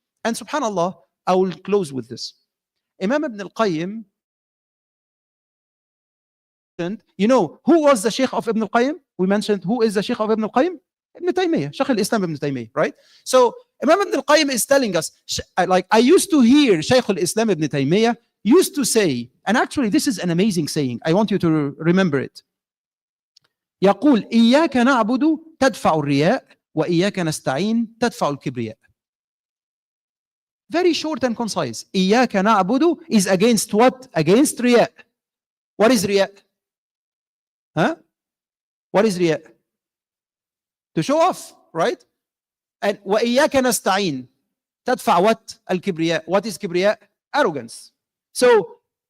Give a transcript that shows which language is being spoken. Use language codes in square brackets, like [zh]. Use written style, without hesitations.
[en] And subhanallah, I will close with this. Imam Ibn al-Qayyim, you know, who was the Sheikh of Ibn al-Qayyim? We mentioned who is the Sheikh of Ibn al-Qayyim? Ibn Taymiyyah, Sheikh al-Islam Ibn Taymiyyah, right? So Imam Ibn al-Qayyim is telling us, like I used to hear Sheikh al-Islam Ibn Taymiyyah used to say, and actually this is an amazing saying, I want you to remember it. [ar] يقول إياك نعبد تدفع الرياء وإياك نستعين تدفع الكبرياء. [en] Very short and concise. [ar] إياك نعبد [en] is against what? Against رياء. What is رياء? Huh? What is رياء? To show off, right? And [ar] وإياك نستعين تدفع [en] what? الكبرياء. What is كبرياء? Arrogance. So